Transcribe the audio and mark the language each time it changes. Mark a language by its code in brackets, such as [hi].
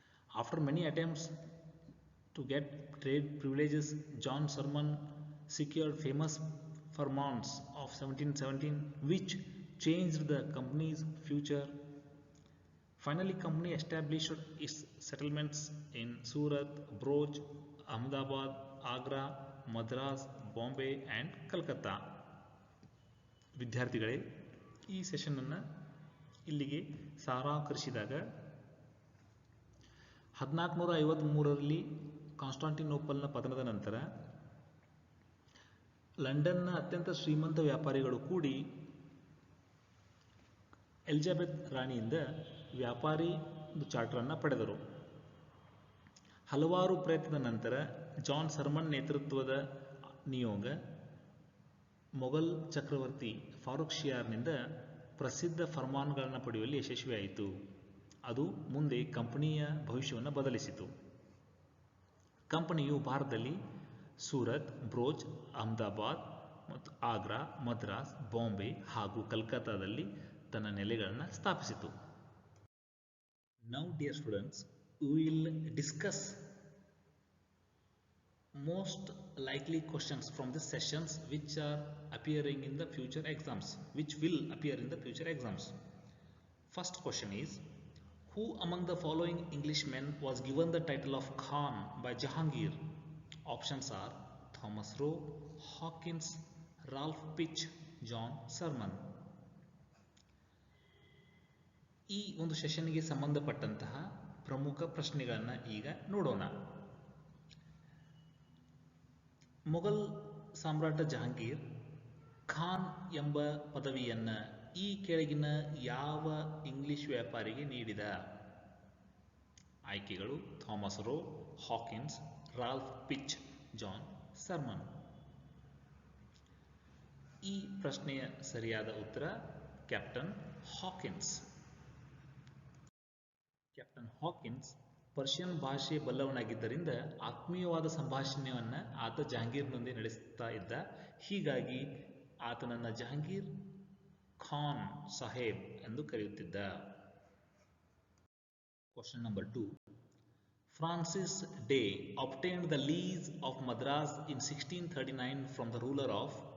[en] After many attempts to get trade privileges, John Sherman secured famous Firmans of 1717, which changed the company's future. Finally, company established its settlements in Surat, Broch, Ahmedabad, Agra, Madras, Bombay and Calcutta. [kn] ವಿದ್ಯಾರ್ಥಿಗಳೇ, ಈ ಸೆಷನನ್ನು ಇಲ್ಲಿಗೆ ಸಾರಾಂಕರಿಸಿದಾಗ 1453ರಲ್ಲಿ ಕಾನ್ಸ್ಟಾಂಟಿನೋಪಲ್ನ ಪತನದ ನಂತರ ಲಂಡನ್ನ ಅತ್ಯಂತ ಶ್ರೀಮಂತ ವ್ಯಾಪಾರಿಗಳು ಕೂಡಿ ಎಲಿಜಬೆತ್ ರಾಣಿಯಿಂದ ವ್ಯಾಪಾರಿ ಚಾರ್ಟರನ್ನು ಪಡೆದರು. ಹಲವಾರು ಪ್ರಯತ್ನದ ನಂತರ ಜಾನ್ ಶರ್ಮನ್ ನೇತೃತ್ವದ ನಿಯೋಗ ಮೊಘಲ್ ಚಕ್ರವರ್ತಿ ಫಾರೂಕ್ ಶಿಯಾರ್ನಿಂದ ಪ್ರಸಿದ್ಧ ಫರ್ಮಾನ್ಗಳನ್ನು ಪಡೆಯುವಲ್ಲಿ ಯಶಸ್ವಿಯಾಯಿತು. ಅದು ಮುಂದೆ ಕಂಪನಿಯ ಭವಿಷ್ಯವನ್ನು ಬದಲಿಸಿತು. ಕಂಪನಿಯು ಭಾರತದಲ್ಲಿ ಸೂರತ್, ಬ್ರೋಚ್, ಅಹಮದಾಬಾದ್ ಮತ್ತು ಆಗ್ರಾ, ಮದ್ರಾಸ್, ಬಾಂಬೆ ಹಾಗೂ ಕಲ್ಕತ್ತಾದಲ್ಲಿ ತನ್ನ ನೆಲೆಗಳನ್ನು ಸ್ಥಾಪಿಸಿತು. [en] Now, dear students, we will discuss most likely questions from the sessions which are appearing in the future exams, which will appear in the future exams. First question is, who among the following Englishmen was given the title of Khan by Jahangir? Options are Thomas Roe, Hawkins, Ralph Pitch, John Sherman. [kn] ಈ ಒಂದು ಸೆಷನ್ಗೆ ಸಂಬಂಧಪಟ್ಟಂತಹ ಪ್ರಮುಖ ಪ್ರಶ್ನೆಗಳನ್ನು ಈಗ ನೋಡೋಣ. ಮೊಘಲ್ ಸಾಮ್ರಾಟ ಜಹಾಂಗೀರ್ ಖಾನ್ ಎಂಬ ಪದವಿಯನ್ನು ಈ ಕೆಳಗಿನ ಯಾವ ಇಂಗ್ಲಿಷ್ ವ್ಯಾಪಾರಿಗೆ ನೀಡಿದ? ಆಯ್ಕೆಗಳು Thomas rho, Hawkins, Ralph pitch, John Sharman. ಈ ಪ್ರಶ್ನೆಯ ಸರಿಯಾದ ಉತ್ತರ captain Hawkins. Captain Hawkins Persian ಭಾಷೆ ಬಲ್ಲವನಾಗಿದ್ದರಿಂದ ಆತ್ಮೀಯವಾದ ಸಂಭಾಷಣೆಯನ್ನು ಆತ ಜಹಾಂಗೀರ್ನೊಂದಿಗೆ ನಡೆಸುತ್ತಾ ಇದ್ದ. ಹೀಗಾಗಿ ಆತನನ್ನು ಜಹಾಂಗೀರ್ ಖಾನ್ ಸಾಹೇಬ್ ಎಂದು ಕರೆಯುತ್ತಿದ್ದ. [en] Question number 2. Francis Day obtained the lease of Madras in 1639 from the ruler of.